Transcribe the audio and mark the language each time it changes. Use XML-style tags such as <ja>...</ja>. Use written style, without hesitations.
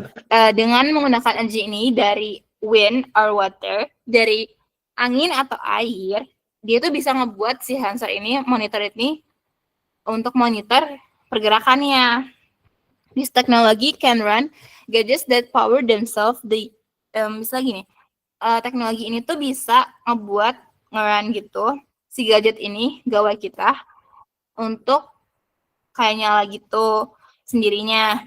<id>Dengan menggunakan energi ini dari</id> <en>wind or water,</en> <id>dari angin atau air, dia tuh bisa ngebuat si sensor ini monitor ini untuk monitor pergerakannya.</id> <en>This technology can run gadgets that power themselves.</en> <id>Misalnya gini, teknologi ini tuh bisa ngebuat nge-run gitu si gadget ini, gawai kita, untuk kayak nyala gitu sendirinya.</id>